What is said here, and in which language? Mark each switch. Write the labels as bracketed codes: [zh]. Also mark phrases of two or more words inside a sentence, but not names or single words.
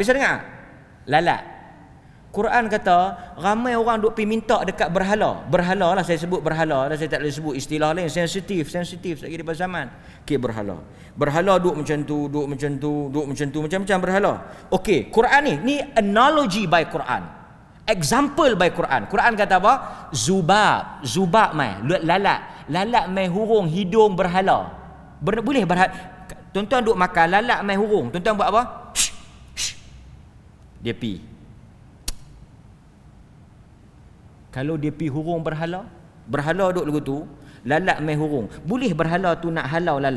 [ms] Bisa dengar? Lalat. Quran kata ramai orang duk pergi minta dekat berhala. Berhala lah, saya sebut berhala lah, saya tak boleh sebut istilah lain. Sensitif lagi di zaman. Okey, berhala duk macam tu, macam-macam berhala. Okey, Quran ni [en] analogy by Quran, example by Quran. [ms] Quran kata apa? Zubab mai lalat mai hurung hidung berhala. Boleh berhala. Tuan-tuan duk makan lalat mai hurung, tuan-tuan buat apa? Dia pi. Kalau dia pi hurung berhala duk lagu tu, lalat mai hurung. Boleh berhala tu nak halau lalat?